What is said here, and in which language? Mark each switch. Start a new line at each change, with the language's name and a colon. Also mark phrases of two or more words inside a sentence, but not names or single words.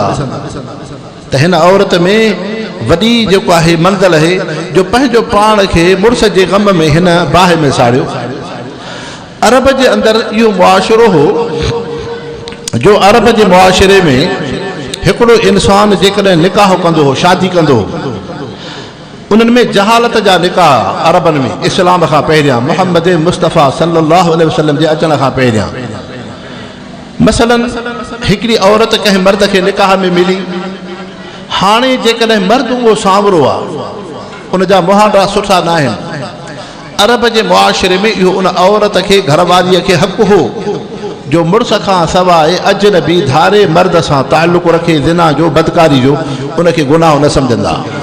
Sindhi: त हिन औरत में वॾी जेको आहे मंज़िल आहे जो पंहिंजो पाण खे मुड़ुस जे ग़म में हिन बाहि में साड़ियो। अरब जे अंदरि इहो मुआशिरो हो जो अरब जे मुआशिरे में हिकिड़ो इंसान जेकॾहिं निकाह कंदो हो, शादी कंदो हो, उन्हनि में जहालत जा निकाह अरबनि में इस्लाम खां पहिरियां, मुहम्मद मुस्तफ़ा
Arabic: صلى الله عليه وسلم
Sindhi: जे अचण खां पहिरियां। मसलन हिकिड़ी औरत कंहिं मर्द खे निकाह में मिली, हाणे जेकॾहिं मर्द उहो सांवरो आहे, उनजा मुहांडा सुठा न आहिनि, अरब जे मुआशिरे में इहो उन औरत खे, घरवारीअ खे हक़ हो जो मुड़ुस खां सवाइ अजनबी धारे मर्द सां ताल्लुक़ रखे, ज़िना जो, बदकारी जो, उनखे गुनाह न सम्झंदा।